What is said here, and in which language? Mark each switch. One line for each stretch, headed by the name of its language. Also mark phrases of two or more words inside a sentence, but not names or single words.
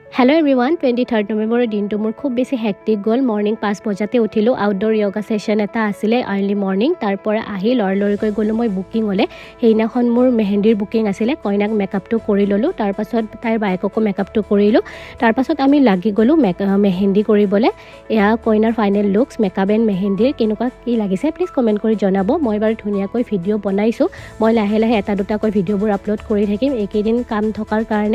English: hello everyone
Assamese: 23 নৱেম্বৰ দিন টো মোৰ খুব বেছি হেক্টিক গ'ল মৰ্নিং 5 বজাতে উঠিলোঁ
English: outdoor yoga session
Assamese: এটা আছিলে
English: early morning
Assamese: तार পৰা আহি লৰলৰিকৈ গলো মই বুকিং হলে হেইনাখন মোৰ মেহেন্দিৰ বুকিং আছিলে কইনাক মেকআপটো কৰি ললো তাৰ পাছত তাইৰ বাইককো মেকআপটো কৰিলো তাৰ পাছত আমি লাগি গলো মেহেন্দি কৰিবলে এয়া কইনাৰ
English: final looks makeup and
Assamese: মেহেন্দিৰ কেনেকুৱা কি লাগিছে
English: please comment
Assamese: কৰি জনাব মই বাৰু ধুনিয়াকৈ ভিডিও বনাইছো মই লাহে লাহে এটা দুটাকৈ ভিডিওবোৰ আপলোড কৰি থাকিম একেদিন কাম থকাৰ কাৰণে